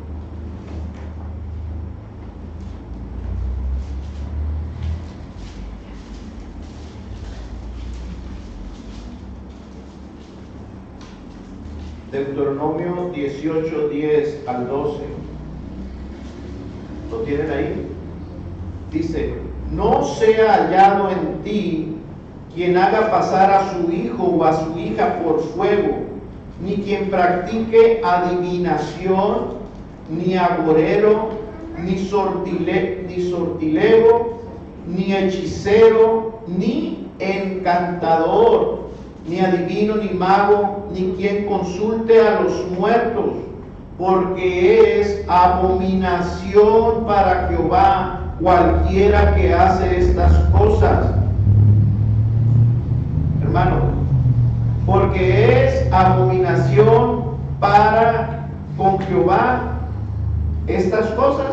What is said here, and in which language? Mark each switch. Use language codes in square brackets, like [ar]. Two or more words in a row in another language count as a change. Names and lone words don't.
[es] Deuteronomio 18, 10 al 12. ¿Lo tienen ahí? Dice: no sea hallado en ti quien haga pasar a su hijo o a su hija por fuego, ni quien practique adivinación, ni agorero, ni sortilego, ni hechicero, ni encantador, ni adivino, ni mago, ni quien consulte a los muertos, porque es abominación para Jehová cualquiera que hace estas cosas. Hermano, porque es abominación para con Jehová estas cosas.